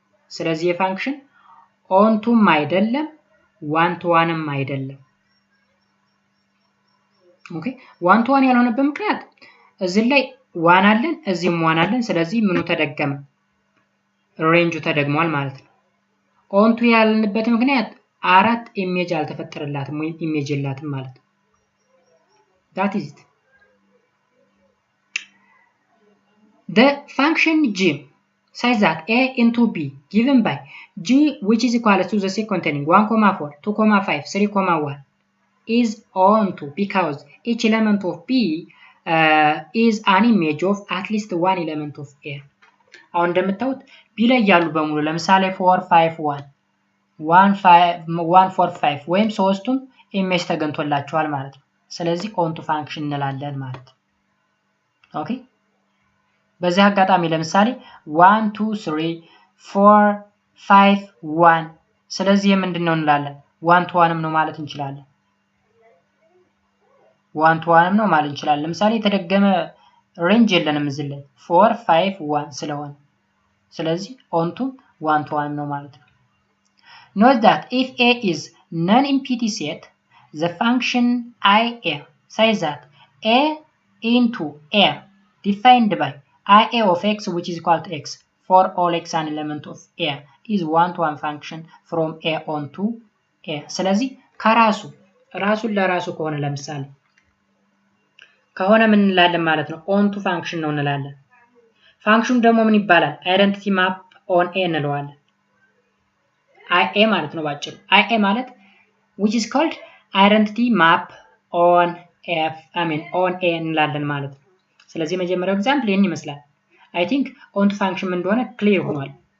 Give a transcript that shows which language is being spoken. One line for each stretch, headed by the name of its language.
Amharic: ስለዚህ የፋንክሽን ኦንቱም አይደለም ዋን ቱ ዋንም አይደለም። ኦኬ ዋን ቱ ዋን ያልሆነበት ምክንያት እዚህ ላይ ዋን አለን እዚህም ዋን አለን። ስለዚህ ምኑ ተደገመ? ሬንጁ ተደግሟል ማለት ነው። ኦንቱ ያልንበት ምክንያት አራት ኢሜጅ አልተፈጠረላትም ወይም ኢሜጅ የላትም ማለት ነው።
English: that is it. The function g says that a into b given by g which is equal to the set containing 1, 4, 2, 5, 3, 1 is onto because each element of b is an image of at least one element of a.
Amharic: አሁን እንደምታዩት ቢ ላይ ያሉ በሙሉ ለምሳሌ 4 5 1 1 4 5 ወይም ሶስቱም ኢሜጅ ተገኝቶላቸዋል ማለት ነው። ስለዚህ ኦንቱ ፋንክሽን እንላለን ማለት ነው። ኦኬ በዚህ አጋጣሚ ለምሳሌ 1 2 3 4 5 1 ስለዚህ ምንድነው እንላለን? 1 to 1 ነው ማለት እንችላለን። 1 to 1 ነው ማለት እንችላለን። ለምሳሌ የተደገመ ሬንጅ የለንም እዚህ ላይ 4 5 1 ስለሆነ ስለዚህ ኦንቱ 1 to 1 ነው ማለት ነው።
English: Note that if a is non-empty set, the function ia says that a into a defined by ia of x which is equal to x for all x an element of a is one-to-one function from a onto a.
Amharic: ስለዚህ ራሱን ለራሱ ከሆነ ለምሳሌ ከሆነ ምን እንላለን ማለት ነው? ኦንቱ ፋንክሽን ነው እንላለን። ፋንክሽኑ ደግሞ ምን ይባላል? አይደንቲቲ ማፕ ኦን ኤ እንለዋለን። IA ማለት ነው ባጭሩ። IA ማለት
English: which is called identity map on on A
Amharic: እንላለን ማለት ነው። ስለዚህ መጀመሪያው ኤግዛምፕል ይሄን ይመስላል።
English: I think onto function
Amharic: ምን እንደሆነ ክሊር ሆኗል።